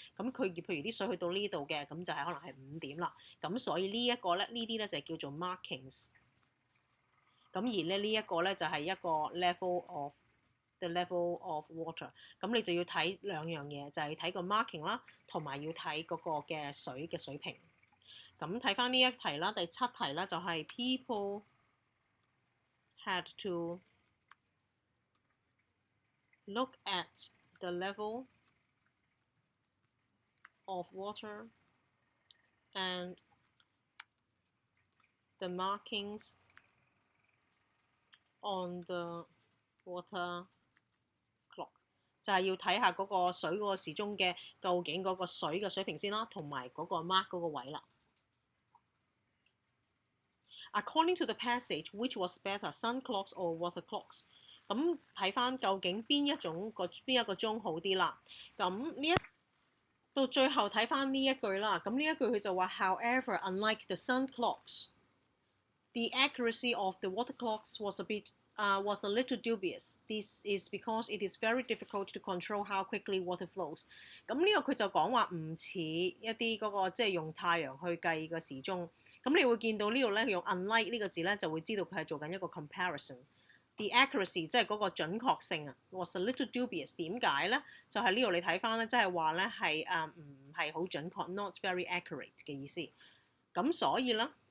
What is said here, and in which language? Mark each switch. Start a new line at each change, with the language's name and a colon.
Cantonese: 咁佢譬如啲水去到呢度嘅，咁就係可能係5點啦。咁所以呢一個咧呢啲咧就叫做 markings。咁而咧呢一個咧就係一個
English: the level of water。
Cantonese: 咁你就要睇兩樣嘢，就係睇個 marking 啦，同埋要睇嗰個嘅水嘅水平。咁睇翻呢一題啦，第7題啦就係
English: people had to look at the level of water and the markings on the water clock。
Cantonese: 就係要睇下嗰個水嗰個時鐘嘅究竟嗰個水嘅水平先啦，同埋嗰個 mark 嗰個位啦。
English: According to the passage, which was better, sun clocks or water clocks？
Cantonese: 咁睇翻究竟邊一個鐘好啲啦。咁呢到最後睇翻呢一句啦。咁呢一句佢就話
English: ，However, unlike the sun clocks, the accuracy of the water clocks was a little dubious. This is because it is very difficult to control how quickly water flows。
Cantonese: 咁呢個佢就講話唔似一啲嗰個即係用太陽去計嘅時鐘。咁你會見到呢度咧用 unlike 呢個字咧，就會知道佢係做緊一個 comparison。
English: The accuracy
Cantonese: 即係嗰個準確性啊
English: was a little dubious。
Cantonese: 點解咧？就係呢度你睇翻咧，即係話咧係唔係好準確 ，
English: not very accurate
Cantonese: 嘅意思。咁所以咧